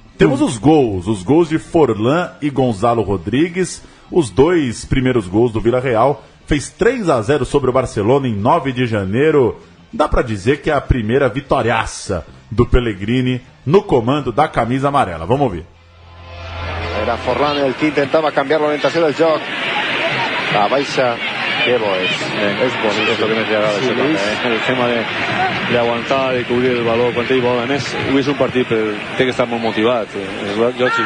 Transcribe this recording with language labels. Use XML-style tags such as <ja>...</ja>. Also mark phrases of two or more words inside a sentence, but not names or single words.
<pt>Temos os gols de Forlan e Gonzalo Rodrigues, os 2 primeiros gols do Villarreal. Fez 3-0 sobre o Barcelona em 9 de janeiro. Dá pra dizer que é a primeira vitoriaça do Pellegrini no comando da camisa amarela. Vamos ouvir.</pt> <ca>Era Forlan el que intentava cambiar la orientació del joc. La baixa, que bo és bonito. És el que més li agrada això també, el tema de aguantar, de cobrir el valor quan té bola. A més, avui és un partit, però té que estar molt motivat, és lògic.</ca>